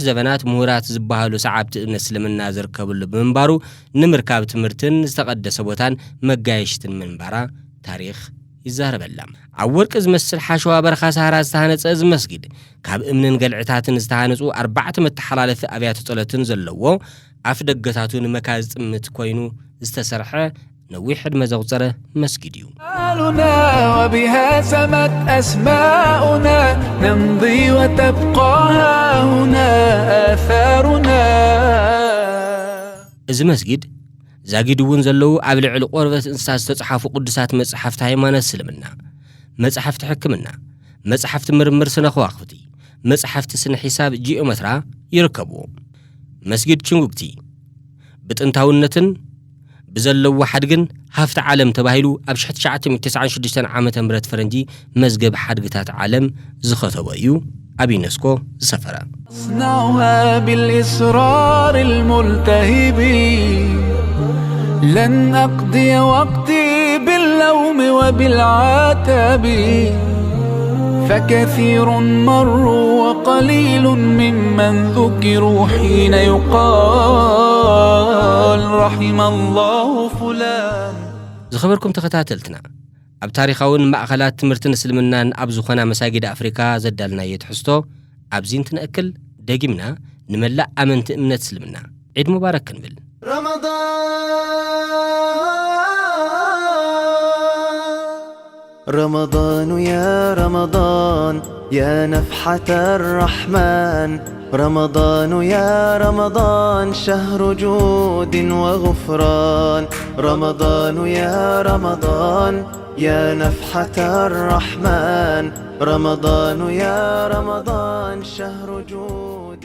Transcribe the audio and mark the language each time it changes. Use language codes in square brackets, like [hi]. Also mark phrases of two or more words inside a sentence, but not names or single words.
[ti] ዘበናት ምሁራት ዝበሃሉ ሰዓብቲ እምነት እስልምና ዝርከብሉ ብምንባሩ ንምርካብ ትምህርትን ዝተቐደሰ ቦታን መጋየሽትን ምንባራ ታሪኽ ይዛረበላ። ኣብ ወርቂ ዝመስል ሓሸዋ በረኻ ሳሃራ ዝተሃነጸ እዚ መስጊድ ካብ እምንን ገልዕታትን ዝተሃነጹ 4 መተሓላለፊ ኣብያተ ጸሎትን ዘለዎ ኣፍ ደገታቱን መካዝ ጥምት ኮይኑ ዝተሰርሐ ነዊሕ ዕድመ ዘቁፀረ መስጊድ እዩ። [ar] وبها سمت أسماؤنا نمضي وتبقى هنا آثارنا [ti] እዚ መስጊድ ዛጊድ እውን ዘለው ኣብ ልዕሊ ቆርበት እንስሳት ዝተጻሕፉ ቅዱሳት መጽሓፍቲ ሃይማኖት እስልምና፣ መጽሓፍቲ ሕክምና፣ መጽሓፍቲ ምርምር ስነ ከዋኽብቲ፣ መጽሓፍቲ ስነ ሒሳብ ጂኦሜትራ ይርከብዎ። መስጊድ ቺንጉክቲ ብጥንታውነትን ብዘለው ሓድግን ሃፍቲ ዓለም ተባሂሉ ኣብ 1996 ዓመተ ምህረት ፈረንጂ መዝገብ ሓድግታት ዓለም ዝኸተበ እዩ። ኣብ ዩኔስኮ ዝሰፈረ [ar] أصنعها بالإصرار الملتهب لن أقضي وقتي باللوم وبالعتاب فكثير مروا وقليل ممن ذكروا حين يقال رحم الله فلان [ti] ዝኸበርኩም ተኸታተልትና ኣብ ታሪኻውን ማእኸላት ትምህርትን እስልምናን ኣብ ዝኾና መሳጊድ ኣፍሪካ ዘዳልና የትሕዝቶ ኣብዚ እንትነእክል ደጊምና ንመላእ ኣመንቲ እምነት እስልምና [ar] عيد مبارك [ti] ክንብል [ar] رمضان يا رمضان يا نفحة الرحمن رمضان يا رمضان شهر جود وغفران رمضان يا رمضان يا نفحة الرحمن رمضان يا رمضان شهر جود